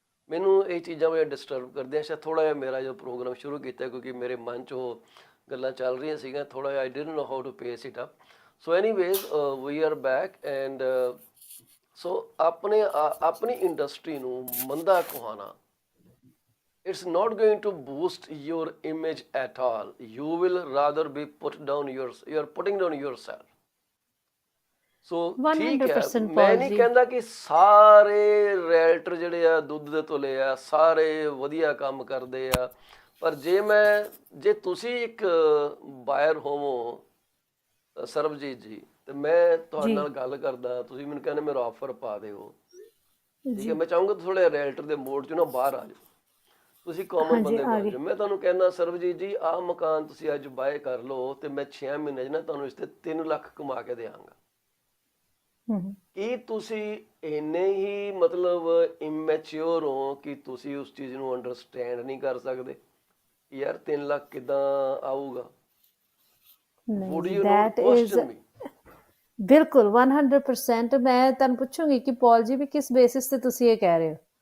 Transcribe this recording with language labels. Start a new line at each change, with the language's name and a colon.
Punjabi: ਮੈਨੂੰ ਇਹ ਚੀਜ਼ਾਂ ਬੜੀਆਂ ਡਿਸਟਰਬ ਕਰਦੀਆਂ। ਸ਼ਾਇਦ ਥੋੜ੍ਹਾ ਜਿਹਾ ਮੇਰਾ ਜੋ ਪ੍ਰੋਗਰਾਮ ਸ਼ੁਰੂ ਕੀਤਾ ਕਿਉਂਕਿ ਮੇਰੇ ਮਨ 'ਚ ਉਹ ਗੱਲਾਂ ਚੱਲ ਰਹੀਆਂ ਸੀਗੀਆਂ, ਥੋੜ੍ਹਾ ਜਿਹਾ
English: I didn't know how to pace it up. So anyways we are back and so
Punjabi: ਆਪਣੀ ਇੰਡਸਟਰੀ ਨੂੰ ਮੰਦਾ ਕਹਾਉਣਾ,
English: it's not going to boost your image at all. You will rather be you're putting down yourself.
Punjabi: So ਠੀਕ ਹੈ, ਮੈਂ ਨਹੀਂ ਕਹਿੰਦਾ ਕਿ ਸਾਰੇ ਰੀਅਲਟਰ ਜਿਹੜੇ ਆ ਦੁੱਧ ਦੇ ਤੁਲੇ ਆ, ਸਾਰੇ ਵਧੀਆ ਕੰਮ ਕਰਦੇ ਆ, ਪਰ ਜੇ ਤੁਸੀਂ ਇੱਕ ਬਾਇਰ ਹੋਵੋ ਸਰਬਜੀਤ ਜੀ, ਤੇ ਮੈਂ ਤੁਹਾਡੇ ਨਾਲ ਗੱਲ ਕਰਦਾ, ਤੁਸੀਂ ਮੈਨੂੰ ਕਹਿੰਦੇ ਮੇਰਾ ਆਫਰ ਪਾ ਦਿਓ, ਠੀਕ ਹੈ, ਮੈਂ ਚਾਹੂੰਗਾ ਥੋੜ੍ਹਾ ਰੀਅਲਟਰ ਦੇ ਮੋਡ 'ਚ ਨਾ ਬਾਹਰ ਆ ਜਾਓ, ਤੁਸੀਂ ਕਾਮਨ ਬੰਦੇ ਬਣ ਜਾਓ। ਮੈਂ ਤੁਹਾਨੂੰ ਕਹਿੰਦਾ ਸਰਬਜੀਤ ਜੀ ਆਹ ਮਕਾਨ ਤੁਸੀਂ ਅੱਜ ਬਾਏ ਕਰ ਲਓ ਤੇ ਮੈਂ 6 ਮਹੀਨੇ 'ਚ ਨਾ ਤੁਹਾਨੂੰ ਇਸ ਤੇ 3 ਲੱਖ ਕਮਾ ਕੇ ਦੇਵਾਂਗਾ। ਕੀ ਤੁਸੀਂ ਇੰਨੇ ਹੀ ਮਤਲਬ ਇਮੈਚਿਓਰ ਹੋ ਕਿ ਤੁਸੀਂ ਉਸ ਚੀਜ਼ ਨੂੰ ਅੰਡਰਸਟੈਂਡ ਨਹੀਂ ਕਰ ਸਕਦੇ ਯਾਰ 3 ਲੱਖ ਕਿੱਦਾਂ ਆਊਗਾ?
English: Would you not question me?
Punjabi: ਬਿਲਕੁਲ 100%। ਮੈਂ ਤੁਹਾਨੂੰ ਪੁੱਛੂੰਗੀ ਕਿ ਪੌਲ ਜੀ ਵੀ ਕਿਸ ਬੇਸਿਸ ਤੇ ਤੁਸੀਂ ਇਹ ਕਹਿ ਰਹੇ ਹੋ?